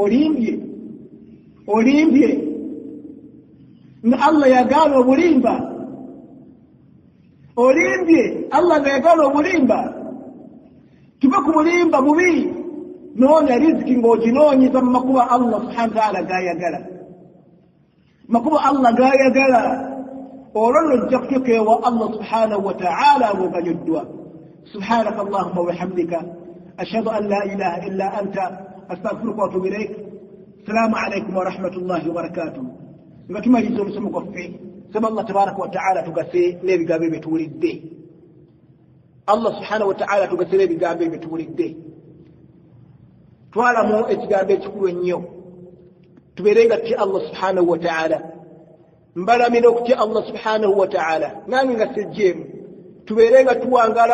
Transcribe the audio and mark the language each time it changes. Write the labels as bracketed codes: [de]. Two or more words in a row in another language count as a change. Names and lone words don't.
[lg] olimbye nga Allah yagaana obulimba olimbye Allah nga yagaana obulimba tuve ku bulimba bubi noonya riziki ng'oginoonyeza mu makuba Allah [ar] سبحانه وتعالى [lg] gayagala makuba Allah gayagala olwo nojja kutuuka ewa Allah [ar] سبحانه وتعالى [lg] ng'oganyuddwa [ar] سبحانك اللهم وبحمدك أشهد أن لا إله إلا أنت أستغفرك وأتوب إليك السلام عليكم ورحمة الله وبركاته [lg] nga tumaliza omusomo gwaffe saba Allah [ar] تبارك وتعالى [lg] tugase n'ebigambo ebyo tuwulidde Allah [ar] سبحانه وتعالى [lg] tugase n'ebigambo ebyo tuwulidde twalamu ekigambo ekikulu ennyo tubeerenga tutya Allah [ar] سبحانه وتعالى [lg] mbalamira okutya Allah [ar] سبحانه وتعالى [lg] nange nga sejjeemu tubeerenga tuwangaala